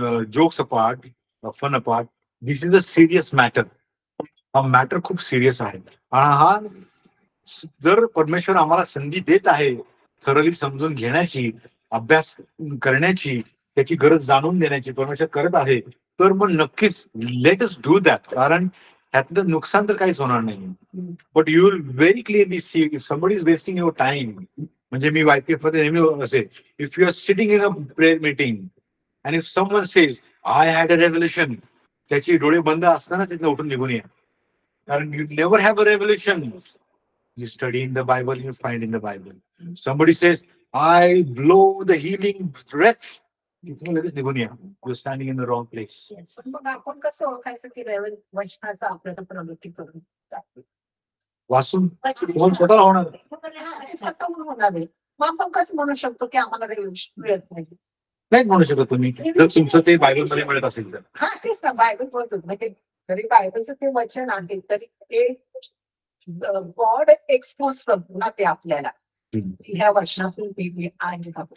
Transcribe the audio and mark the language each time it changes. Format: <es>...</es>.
<en>Jokes apart, fun apart, this is a serious matter.</en> <mr>हा matter खूप serious आहे. हा जर परमेश्वर आम्हाला संधी देत आहे थरली समजून घेण्याची, अभ्यास करण्याची, त्याची गरज जाणून देण्याची परमेश्वर करत आहे, तर मग नक्कीच</mr> <en>Let us do that.</en> <mr>कारण त्यातलं नुकसान तर काहीच होणार नाही.</mr> <en>But you will very clearly see if somebody is wasting your time.</en> <mr>म्हणजे मी YPF मध्ये नेहमी असे,</mr> <en>if you are sitting in a prayer meeting and if someone says I had a revolution,</en> <mr>त्याची डोळे बंद असतानाच तिथं उठून निघून या.</mr> <en>कारण you never have a revelation. You study in the Bible, you find in the Bible. Somebody says, I blow the healing breath.</en> <mr>तिथून लगेच निघून या.</mr> <en>You're standing in the wrong place.</en> <mr>पण मग आपण कसं ओळखायचं की वचनाचा आपल्याला प्रवृत्ती करून जाते? वाचून तुम्हाला स्वतःला होणार. अशी स्वतःहून होणार आहे. मग आपण कसं म्हणू शकतो की आम्हाला रेव्होल्युशन मिळत नाही? नाहीच म्हणू शकत तुम्ही, जर तुमचं ते बायबलमध्ये मिळत असेल तर. हा तेच ना, बायबल बोलतो म्हणजे जरी बायबलचं ते वचन आहे तरी ते गॉड एक्सपोज करतो ना ते आपल्याला, ह्या वचनातून ते आहे.</mr>